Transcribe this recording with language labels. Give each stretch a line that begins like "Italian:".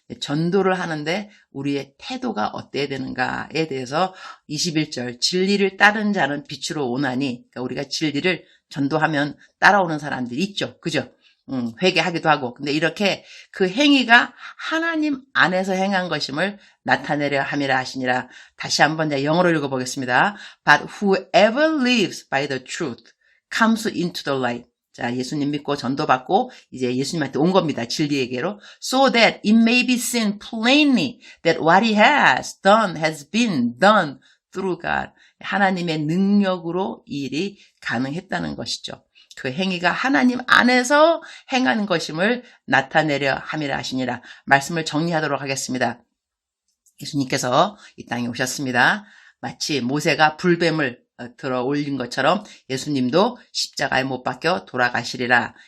Korean: 전도를 하는데 우리의 태도가 어때야 되는가에 대해서 21절, 진리를 따른 자는 빛으로 오나니, 그러니까 우리가 진리를 전도하면 따라오는 사람들이 있죠. 그죠? 회개하기도 하고. 근데 이렇게 그 행위가 하나님 안에서 행한 것임을 나타내려 함이라 하시니라. 다시 한번 영어로 읽어보겠습니다.
English: But whoever lives by the truth comes into the light.
Korean: 자, 예수님 믿고 전도받고 이제 예수님한테 온 겁니다. 진리에게로.
English: So that it may be seen plainly that what he has done has been done through God.
Korean: 하나님의 능력으로 이 일이 가능했다는 것이죠. 그 행위가 하나님 안에서 행하는 것임을 나타내려 함이라 하시니라. 말씀을 정리하도록 하겠습니다. 예수님께서 이 땅에 오셨습니다. 마치 모세가 불뱀을 들어 올린 것처럼 예수님도 십자가에 못 박혀 돌아가시리라.